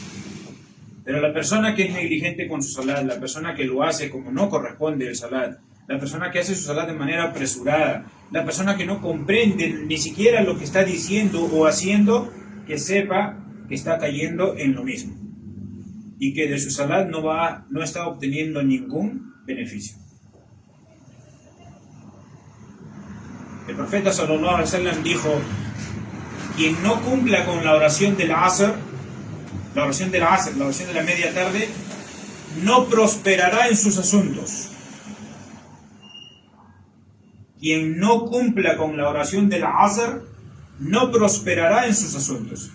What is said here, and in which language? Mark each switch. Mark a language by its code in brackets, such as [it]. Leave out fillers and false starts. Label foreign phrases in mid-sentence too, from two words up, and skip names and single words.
[es] Pero la persona que es negligente con su salat, la persona que lo hace como no corresponde el salat, la persona que hace su salat de manera apresurada, la persona que no comprende ni siquiera lo que está diciendo o haciendo, que sepa que está cayendo en lo mismo y que de su salat no está obteniendo ningún beneficio. El profeta [ar] صلى الله عليه وسلم [es] dijo: quien no cumpla con la oración del Asr, la oración de la media tarde, no prosperará en sus asuntos. Quien no cumpla con la oración del Asr no prosperará en sus asuntos.